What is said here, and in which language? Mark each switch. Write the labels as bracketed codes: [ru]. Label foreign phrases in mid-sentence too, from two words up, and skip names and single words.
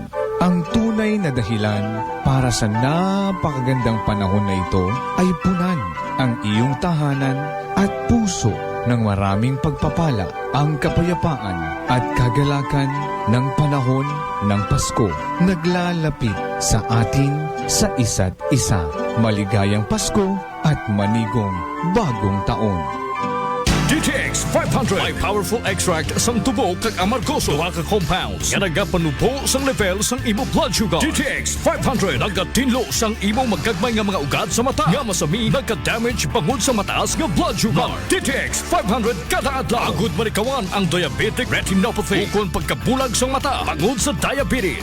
[tl] Ang tunay na dahilan para sa napakagandang panahon na ito ay punan ang iyong tahanan at puso ng maraming pagpapala, ang kapayapaan at kagalakan ng panahon ng Pasko. Naglalapit sa atin sa isa't isa. Maligayang Pasko at manigong bagong taon. [hil] DTX 500 may [en] powerful extract [hil] sang tubo kag amargoso duha ka compounds nga nagapanubo sang level sang imo [en] blood sugar. [hil] DTX 500 nagatinlo sang imo magkagmay nga mga ugat sa mata nga masami nagka-damage bangod sa mataas nga [en] blood sugar. [hil] DTX 500 kada adlaw agud manikawan ang [en] diabetic retinopathy [hil] ukon pagkabulag sang mata bangod sa diabetes.